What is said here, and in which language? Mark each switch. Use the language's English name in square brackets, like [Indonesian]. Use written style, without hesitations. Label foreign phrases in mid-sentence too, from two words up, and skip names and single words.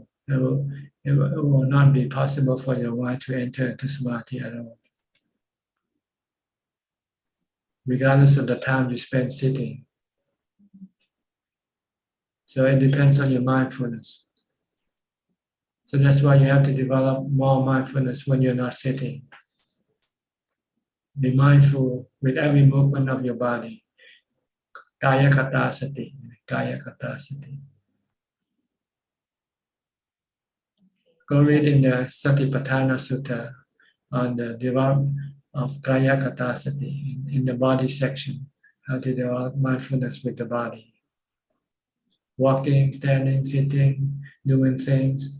[English] It will not be possible for your mind to enter into samadhi at all, regardless of the time you spend sitting. So it depends on your mindfulness. So that's why you have to develop more mindfulness when you're not sitting. Be mindful with every movement of your body. [Pali] Kaya kata sati. Kaya kata sati. [English] Go read in the Satipatthana Sutta on the development of [Pali] Kaya Kata Sati [English] in the body section, how to develop mindfulness with the body. Walking, standing, sitting, doing things.